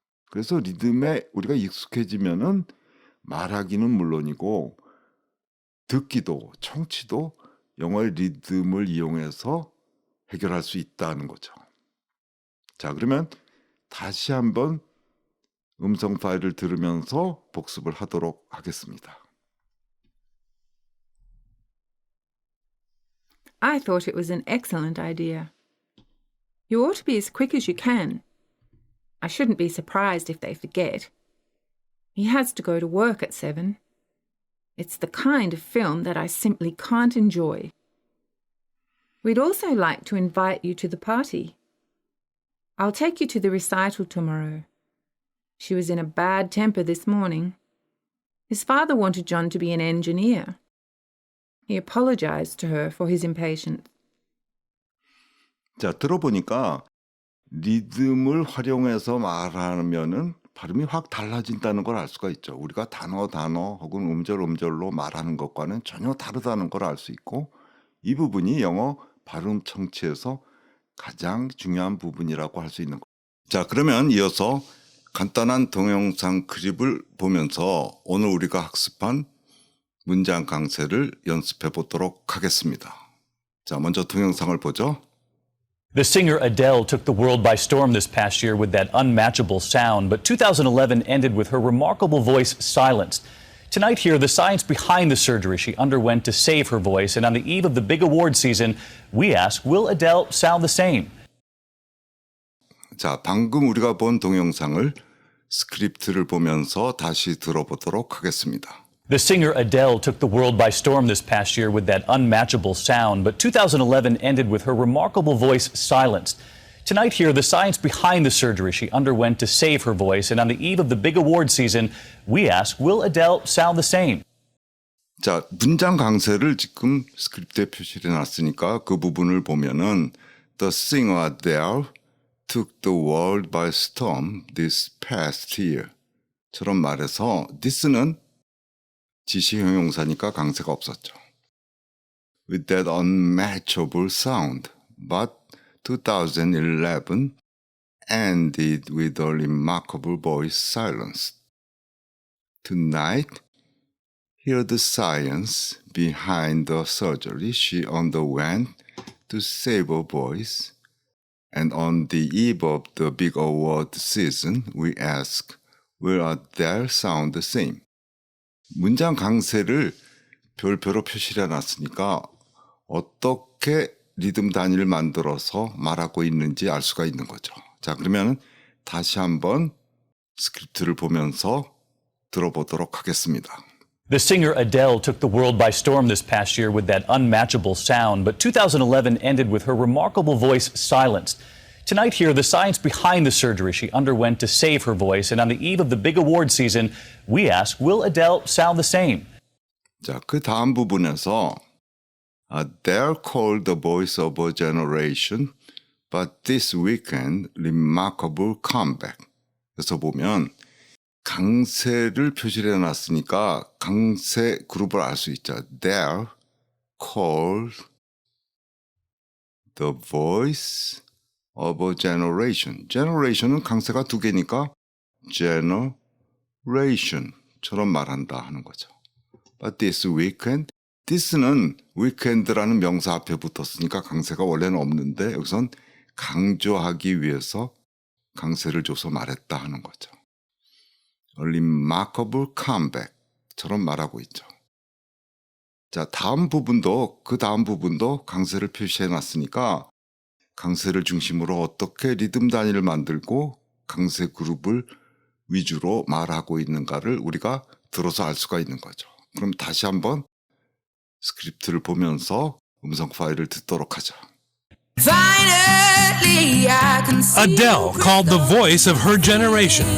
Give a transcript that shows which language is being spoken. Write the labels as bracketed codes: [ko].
[ko] 그래서 리듬에 우리가 익숙해지면은 말하기는 물론이고 듣기도 청취도 영어의 리듬을 이용해서 해결할 수 있다는 거죠. 자, 그러면 다시 한번 음성 파일을 들으면서 복습을 하도록 하겠습니다. [en] I thought it was an excellent idea. You ought to be as quick as you can. I shouldn't be surprised if they forget. He has to go to work at 7. It's the kind of film that I simply can't enjoy. We'd also like to invite you to the party. I'll take you to the recital tomorrow. She was in a bad temper this morning. His father wanted John to be an engineer. He apologized to her for his impatience. [ko] 자, 들어보니까 리듬을 활용해서 말하면은 발음이 확 달라진다는 걸 알 수가 있죠. 우리가 단어 혹은 음절로 말하는 것과는 전혀 다르다는 걸 알 수 있고 이 부분이 영어 발음 청취에서 가장 중요한 부분이라고 할 수 있는 거예요. 자, 그러면 이어서 간단한 동영상 클립을 보면서 오늘 우리가 학습한 문장 강세를 연습해 보도록 하겠습니다. 자, 먼저 동영상을 보죠. [en] The singer Adele took the world by storm this past year with that unmatchable sound, but 2011 ended with her remarkable voice silenced. Tonight here, the science behind the surgery she underwent to save her voice, and on the eve of the big award season, we ask, will Adele sound the same? [ko] 자, 방금 우리가 본 동영상을 스크립트를 보면서 다시 들어보도록 하겠습니다. [en] The singer Adele took the world by storm this past year with that unmatchable sound, but 2011 ended with her remarkable voice silenced. Tonight here, the science behind the surgery she underwent to save her voice, and on the eve of the big award season, we ask, will Adele sound the same? [ko] 자, 문장 강세를 지금 스크립트에 표시를 해놨으니까 그 부분을 보면은 [en] The singer Adele took the world by storm this past year [ko] 처럼 말해서 this는 지시 형용사니까 강세가 없었죠. [en] With that unmatchable sound, but 2011 ended with a remarkable voice silence. Tonight, hear the science behind the surgery she underwent to save her voice. And on the eve of the big award season, we ask, will Adele sound the same? [ko] 문장 강세를 별표로 표시를 해놨으니까 어떻게 리듬 단위를 만들어서 말하고 있는지 알 수가 있는 거죠. 자, 그러면 다시 한번 스크립트를 보면서 들어보도록 하겠습니다. [en] The singer Adele took the world by storm this past year with that unmatchable sound, but 2011 ended with her remarkable voice silenced. Tonight here, the science behind the surgery she underwent to save her voice, and on the eve of the big award season, we ask, will Adele sound the same? [ko] 자, 그 다음 부분에서 [en] Adele called the voice of a generation, but this weekend, remarkable comeback. [ko] 그래서 보면 강세를 표시를 해놨으니까 강세 그룹을 알 수 있죠. [en] Adele called the voice of a generation. [ko] generation은 강세가 두 개니까 generation처럼 말한다 하는 거죠. [en] But this weekend, [ko] this는 weekend라는 명사 앞에 붙었으니까 강세가 원래는 없는데 여기선 강조하기 위해서 강세를 줘서 말했다 하는 거죠. [en] A remarkable comeback처럼 [ko] 말하고 있죠. 자, 그 다음 부분도 강세를 표시해 놨으니까 강세를 중심으로 어떻게 리듬 단위를 만들고 강세 그룹을 위주로 말하고 있는가를 우리가 들어서 알 수가 있는 거죠. 그럼 다시 한번 스크립트를 보면서 음성 파일을 듣도록 하죠. [en] Finally, I can see Adele called the voice of her generation.